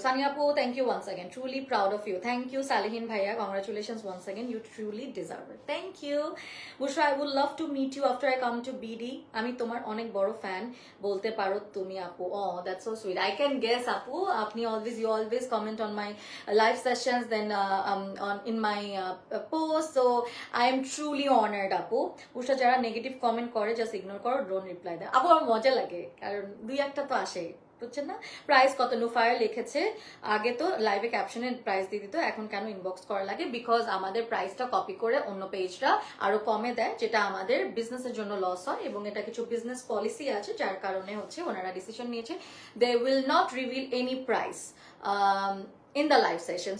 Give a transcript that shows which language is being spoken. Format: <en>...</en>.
<en>Sania Po, thank you once again. Truly proud of you. Thank you, Salihin Bhaiya. Congratulations once again. You truly deserve it. Thank you. Busha, I would love to meet you after I come to BD.</en> <bn>আমি তোমার অনেক বড় fan বলতে পারো তুমি আপু।</bn> <en>Oh, that's so sweet. I can guess আপু। আপনি you always comment on my live sessions, then on in my post. So I am truly honored আপু।</en> <bn>Busha, যারা নেগেটিভ কমেন্ট করে জাস্ট ইগনোর করো, ডোন্ট রিপ্লাই দাও। আপু আমার মজা লাগে কারণ দুই একটা তো আসে, বুঝছেন না? প্রাইস কত নুফায়ার লিখেছে, আগে তো লাইভে ক্যাপশনে প্রাইস দিয়ে দিত, এখন কেন ইনবক্স করা লাগে? বিকজ আমাদের প্রাইসটা কপি করে অন্য পেজটা আরো কমে দেয়, যেটা আমাদের বিজনেসের জন্য লস হয়, এবং এটা কিছু বিজনেস পলিসি আছে যার কারণে হচ্ছে ওনারা ডিসিশন নিয়েছে</bn> <en>They will not reveal any price in the live session.</en>